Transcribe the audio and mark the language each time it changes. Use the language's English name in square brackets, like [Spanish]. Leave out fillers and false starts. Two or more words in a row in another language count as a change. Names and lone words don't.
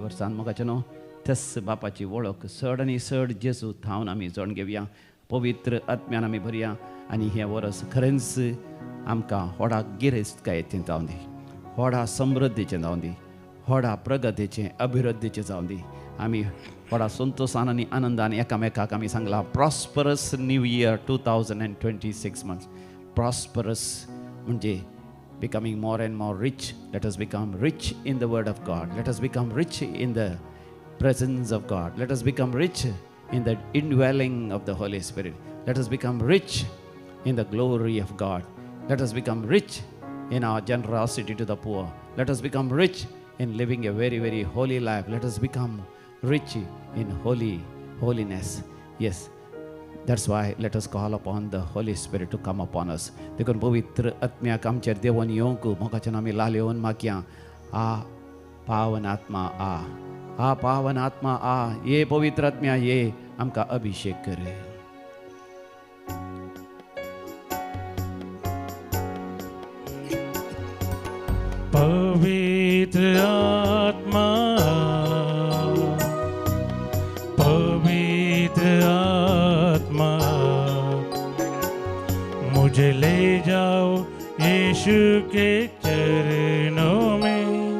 [Konkani] वर्सान म्हाका न्हू तेच बापाची वळख चड आनी चड जेजू थावन आमी जोड घेवया पवित्र आत्म्यान आमी भरया आनी हें वर्स खरेंच आमकां व्हडा गिरेस्तकायेचें जावं दी व्हडा समृद्धीचें जावं दी व्हडा प्रगतीचें अभिवृद्धीचें जावं दी आमी व्हडा संतोशान आनी आनंदान एकामेकाक आमी सांगला [English] prosperous new year 2026 months prosperous [Konkani] म्हणजे [English] becoming more and more rich. Let us become rich in the word of God. Let us become rich in the presence of God. Let us become rich in the indwelling of the Holy Spirit. Let us become rich in the glory of God. Let us become rich in our generosity to the poor. Let us become rich in living a very, very holy life. Let us become rich in holiness. Yes. That's why let us call upon the Holy Spirit to come upon us. [Konkani] देखून पवित्र आत्म्याक आमचेर देवून येवंक मोगाचें आमी लालयोन मागया आ पावन आत्मा आ पावन आत्मा आ ये पवित्र आत्म्या ये आमकां अभिषेक कर [Hindi] पवित्र आत्मा पवित्र आत्मा मुझे ले जाओ यीशु के चरणों में